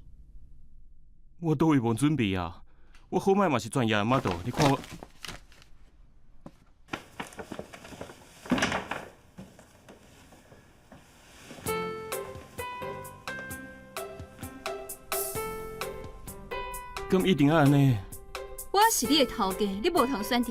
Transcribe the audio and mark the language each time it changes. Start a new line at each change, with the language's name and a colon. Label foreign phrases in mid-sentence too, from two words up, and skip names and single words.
Min Nan Chinese: 我倒位无准备啊！我好歹嘛是专业的 model，你看我。咁一定要安尼？我是你的头家，你无通选择。